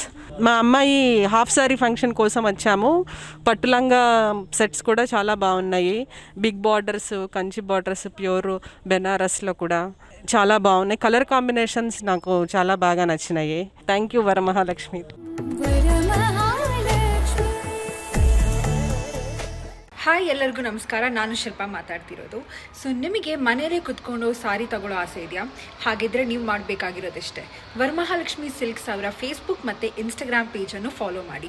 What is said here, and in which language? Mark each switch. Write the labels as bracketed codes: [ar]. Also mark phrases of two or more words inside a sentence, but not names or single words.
[te] మా అమ్మాయి [en] half saree function [te] కోసం వచ్చాము. పట్టులంగా సెట్స్ కూడా చాలా బాగున్నాయి. [en] big borders, [te] కంచి బార్డర్స్, ప్యూర్ బెనారస్లో కూడా చాలా బాగున్నాయి. [en] colour combinations [te] నాకు చాలా బాగా నచ్చినాయి. [en] Thank you [te] వరమహాలక్ష్మి. [kn] ಹಾಯ್, ಎಲ್ಲರಿಗೂ ನಮಸ್ಕಾರ. ನಾನು ಶಿಲ್ಪಾ ಮಾತಾಡ್ತಿರೋದು. ಸೊ ನಿಮಗೆ ಮನೆಯಲ್ಲೇ ಕುತ್ಕೊಂಡು ಸಾರಿ ತಗೊಳ್ಳೋ ಆಸೆ ಇದೆಯಾ? ಹಾಗಿದ್ರೆ ನೀವು ಮಾಡಬೇಕಾಗಿರೋದಿಷ್ಟೇ, ವರಮಹಾಲಕ್ಷ್ಮಿ ಸಿಲ್ಕ್ಸ್ ಅವರ ಫೇಸ್ಬುಕ್ ಮತ್ತು ಇನ್ಸ್ಟಾಗ್ರಾಮ್ ಪೇಜನ್ನು ಫಾಲೋ ಮಾಡಿ.